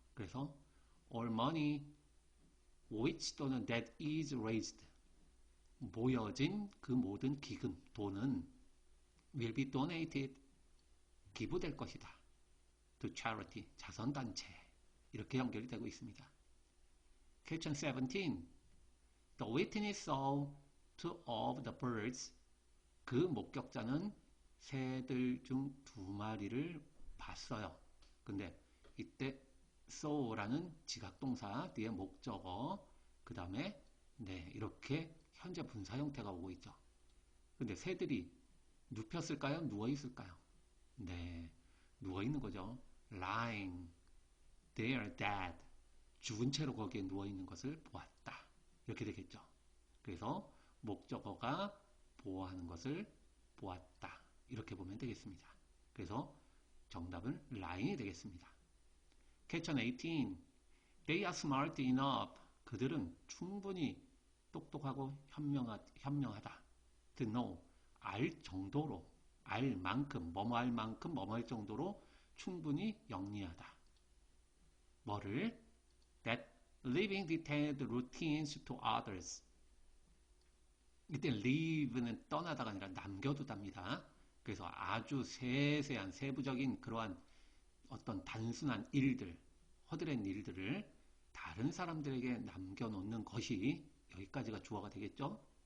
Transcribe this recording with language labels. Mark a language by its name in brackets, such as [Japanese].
[Korean] 그래서 [English] all money which [Korean] 또는 [English] that is raised [Korean] 모여진 그 모든 기금, 돈은 [English] will be donated [Korean] 기부될 것이다. [English] to charity [Korean] 자선단체 이렇게 연결이 되고 있습니다. Question 17. [English] The witness saw two of the birds. [Korean] 그 목격자는 새들 중 두 마리를 봤어요. 근데 이때 saw라는 지각동사 뒤에 목적어 그 다음에 이렇게 현재 분사 형태가 오고 있죠. 근데 새들이 눕혔을까요? 누워있을까요? 누워있는 거죠. [English] lying there dead [Korean] 죽은 채로 거기에 누워있는 것을 보았다. 이렇게 되겠죠. 그래서 목적어가 보호하는 것을 보았다. 이렇게 보면 되겠습니다. 그래서 정답은 lying이 되겠습니다. [English] Question 18. They are smart enough. [Korean] 그들은 충분히 똑똑하고 현명하다. [English] To know. [Korean] 알 정도로, 알 만큼, 뭐뭐 할 만큼, 뭐뭐 할 정도로 충분히 영리하다. 뭐를? [English] That leaving detailed routines to others. [Korean] 이때 leave는 떠나다가 아니라 남겨두답니다. 그래서 아주 세세한 세부적인 그러한 어떤 단순한 일들, 허드렛 일들을 다른 사람들에게 남겨놓는 것이 여기까지가 주어가 되겠죠.